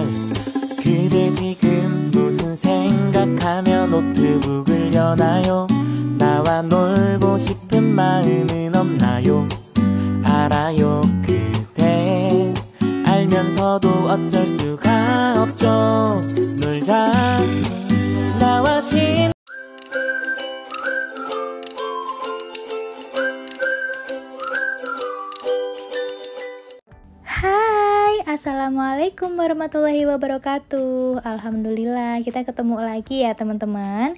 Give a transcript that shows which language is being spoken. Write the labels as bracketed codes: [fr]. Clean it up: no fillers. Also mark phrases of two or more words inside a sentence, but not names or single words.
[ko] 그대 지금 무슨 생각하며 노트북을 여나요? 나와 놀고 싶은 마음은 없나요? 알아요. 그대 알면서도 어쩔 수가 없죠. 놀자 나와 [id] Hai, [ar] السلام عليكم ورحمة الله وبركاته. [id] Alhamdulillah kita ketemu lagi ya teman-teman.